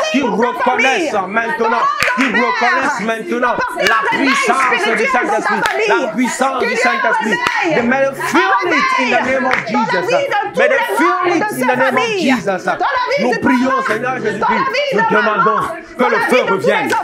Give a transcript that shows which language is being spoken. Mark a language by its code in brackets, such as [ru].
[fr] Qui reconnaissent maintenant la puissance du Saint-Esprit. La puissance du Saint-Esprit. [en] Feel it in the name of Jesus. May they feel it in the name of Jesus. [fr] Nous prions, Seigneur Jésus-Christ. Nous demandons que le feu revienne.